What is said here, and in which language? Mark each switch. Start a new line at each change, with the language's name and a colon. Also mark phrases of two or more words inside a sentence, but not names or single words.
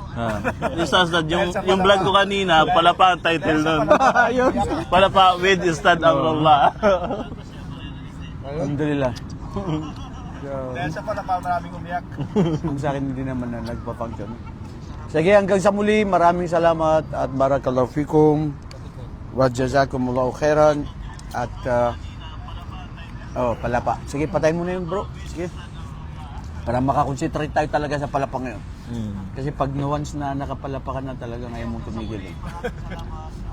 Filipino: Yung vlog ko kanina, palapa ang title nun. Palapa with Ustad Amrullah. Alhamdulillah. Dahil sa pala pa maraming umiyak. Kung sa akin hindi naman na nagpa-function. Sige, hanggang sa muli, maraming salamat at
Arabic: بارك الله فيكم وجزاكم الله خيرا
Filipino: at palapa. Sige, patayin mo na yun, bro. Sige. Para makakonsentrate tayo talaga sa palapa ngayon. Kasi pag once na nakapalapa ka na talaga, ngayon mong tumigil. Eh.